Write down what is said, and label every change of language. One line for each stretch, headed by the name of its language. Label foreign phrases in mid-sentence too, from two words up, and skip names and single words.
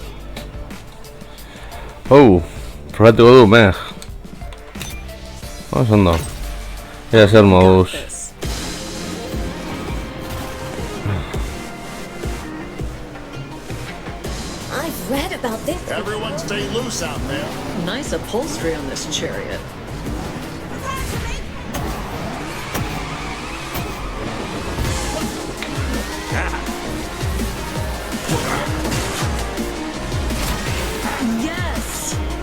Basque: Oh, probatuko du, meh. Ondo. Ia zer moduz.
English: This. I've read about this. Everyone stay loose out there. Nice upholstery on this chariot. Yes.